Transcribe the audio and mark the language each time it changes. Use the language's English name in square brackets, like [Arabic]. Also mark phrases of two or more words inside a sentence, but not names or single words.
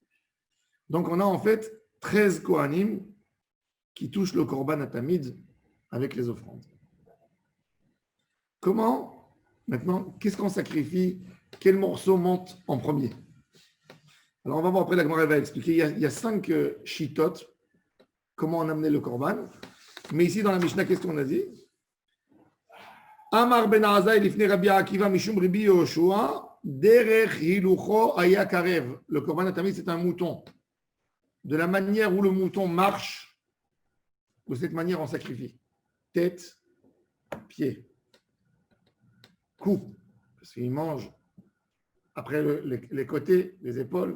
[French] Donc, on a en fait 13 Kohanim qui touche le [Hebrew] קרבן התמיד [French] avec les offrandes. Comment, maintenant, qu'est-ce qu'on sacrifie? Quel morceau monte en premier? Alors, on va voir après, la Gemara va expliquer. Il y a 5 shitot, comment on amenait le korban. Mais ici, dans la Mishnah, qu'est-ce qu'on a dit? [Hebrew] אמר בן עזאי לפני רבי עקיבא משום רבי יהושע דרך הילוכו היה קרב. [French] Le [Hebrew] קרבן התמיד, [French] c'est un mouton. De la manière où le mouton marche, de cette manière, on sacrifie. Tête, pied, cou, parce qu'il mange. Après, les côtés, les épaules.